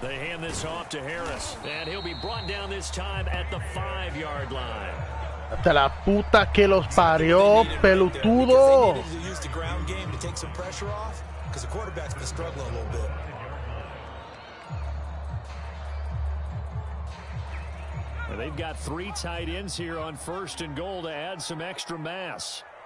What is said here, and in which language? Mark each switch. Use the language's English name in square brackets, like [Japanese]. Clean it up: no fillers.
[English] They hand this off to Harris. And he'll be brought down this time at the 5-yard line. [Spanish] Hasta la puta que los parió, pelotudo. [English] They needed to use the ground game to take some pressure off because the quarterback's been struggling a little bit. And they've got 3 tight ends here on 1st and goal to add some extra mass.